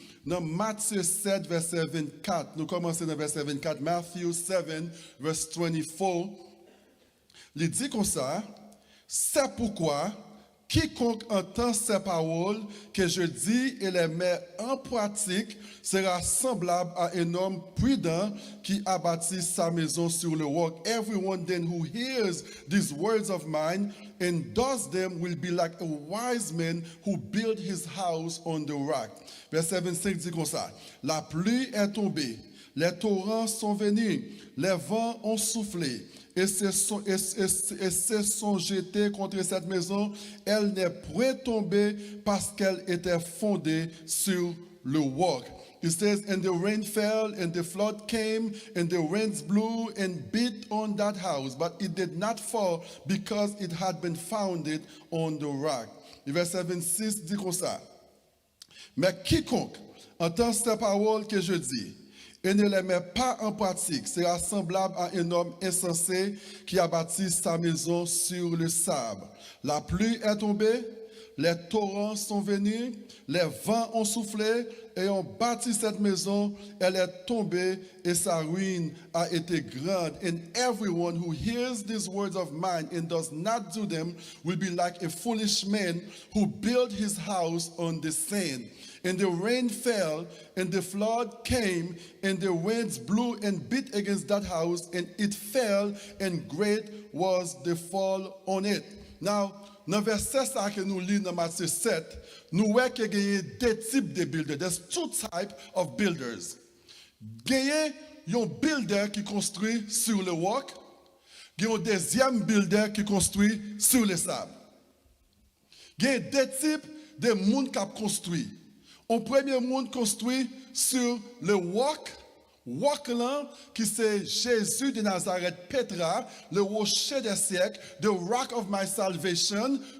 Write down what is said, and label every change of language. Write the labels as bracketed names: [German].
[French] Dans Matthieu 7 verset 24, nous commençons dans verset 24, Matthew 7 verset 24. Il dit comme ça, c'est pourquoi quiconque entend ces paroles que je dis et les met en pratique sera semblable à un homme prudent qui a bâti sa maison sur le roc. [English] Everyone then who hears these words of mine and does them will be like a wise man who built his house on the rock. [French] Verset 25 dit comme ça. La pluie est tombée, les torrents sont venus, les vents ont soufflé. Et se sont jetés contre cette maison, elle n'est point tombée parce qu'elle était fondée sur le roc. [English] It says, and the rain fell, and the flood came, and the winds blew and beat on that house, but it did not fall because it had been founded on the rock. [French] Et verset 26 dit comme ça. Mais quiconque entend ces paroles que je dis, et ne les met pas en pratique, sera semblable à un homme insensé qui a bâti sa maison sur le sable. La pluie est tombée, les torrents sont venus, les vents ont soufflé et ont bâti cette maison. Elle est tombée et sa ruine a été grande. [English] And everyone who hears these words of mine and does not do them will be like a foolish man who built his house on the sand. And the rain fell, and the flood came, and the winds blew and beat against that house, and it fell, and great was the fall on it. [French] Now, dans verset ça que nous lisons dans Matthieu 7, nous voyons qu'il y a deux types de builders. [English] There's two types of builders. [French] Il y a un builder qui construit sur le roc, il y a un deuxième builder qui construit sur le sable. Il y a deux types de monde qui a construit. Un premier monde construit sur le roc là, qui c'est Jésus de Nazareth, Petra, le rocher des siècles, [English] the rock of my salvation.